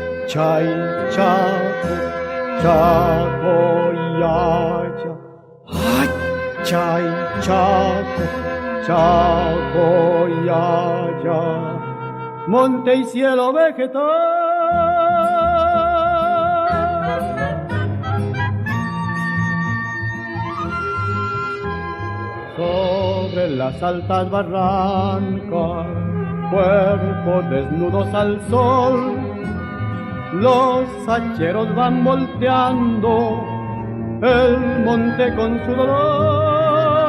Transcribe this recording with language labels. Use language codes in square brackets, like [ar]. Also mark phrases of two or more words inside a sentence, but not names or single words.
[qu] chay, chaco, chaco, yaya. Ay, chay, chaco, chaco, yaya. [es] Monte y cielo vegetal. Sobre las altas barrancas, cuerpos desnudos al sol, los hacheros van volteando el monte con su dolor.